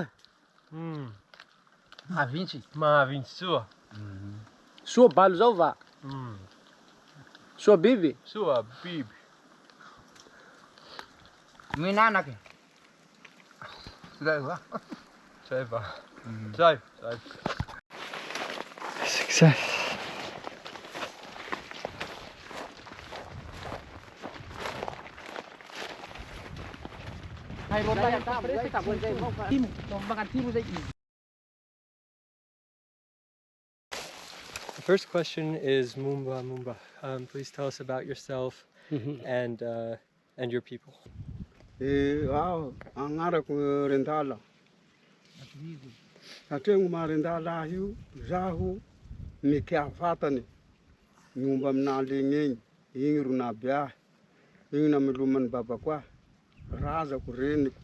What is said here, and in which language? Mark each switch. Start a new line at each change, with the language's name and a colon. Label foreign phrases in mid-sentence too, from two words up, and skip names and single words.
Malagasy: Mahavintsy. Mahavintsy soa. Soa balo zao va. Soa biby. Soa biby. Minanaky. Zay va. Zay va. Zay.
English: Success. The first question is Mumba Mumba. Please tell us about yourself and your people.
Malagasy: Angarako Rendala. Satria ma Rendala io zaho Mikea vatany. Miomba amin'aligny egny. Igny ro naby ahy. Igny namelomany babako ahy. Razako reniko.